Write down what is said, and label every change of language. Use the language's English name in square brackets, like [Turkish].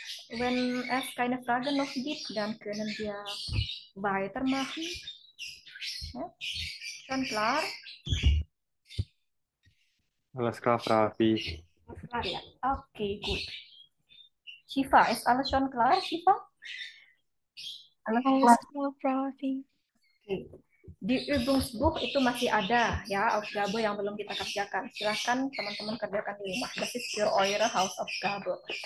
[German] Wenn es keine Frage noch gibt, dann können wir weitermachen. Ja? Schon klar? Alles klar, Frau Evi. Klar ya? Oke, gut. Shiva, ist alles schon klar, Shiva? Alles Alles klar. klar, Frau Evi. Oke. [Indonesian] Di Übungsbuch itu masih ada ya Aufgabe yang belum kita kerjakan. Silahkan teman-teman kerjakan di rumah. [German] Das ist für eure Hausaufgabe.